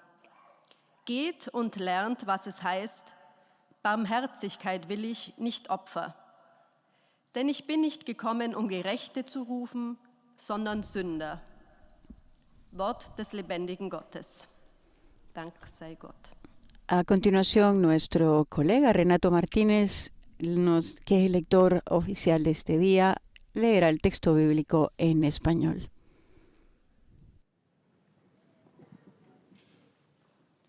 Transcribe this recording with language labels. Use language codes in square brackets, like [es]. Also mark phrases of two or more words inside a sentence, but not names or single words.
[de] Geht und lernt, was es heißt: Barmherzigkeit will ich, nicht Opfer. Denn ich bin nicht gekommen, um Gerechte zu rufen, sondern Sünder." Wort des lebendigen Gottes. Dank sei Gott. [es] A continuación, nuestro colega Renato Martínez, que es el lector oficial de este día, leerá el texto bíblico en español.